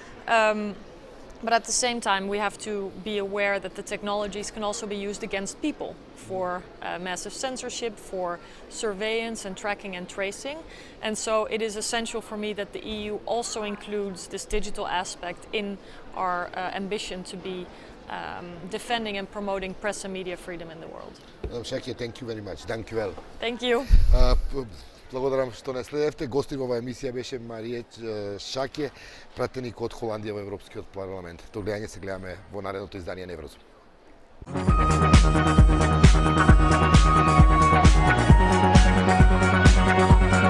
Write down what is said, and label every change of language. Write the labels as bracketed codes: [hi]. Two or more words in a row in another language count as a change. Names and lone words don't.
[en] But at the same time, we have to be aware that the technologies can also be used against people for massive censorship, for surveillance and tracking and tracing. And so it is essential for me that the EU also includes this digital aspect in our ambition to be defending and promoting press and media freedom in the world. Madam Šake, thank you very much. Thank you well. Thank you. [mk] Благодарам што не следевте. Гостин во оваа емисија беше Мариче Шаке, пратеник од Холандија во Европскиот парламент. До гледање, се гледаме во наредното издание на Еврозум.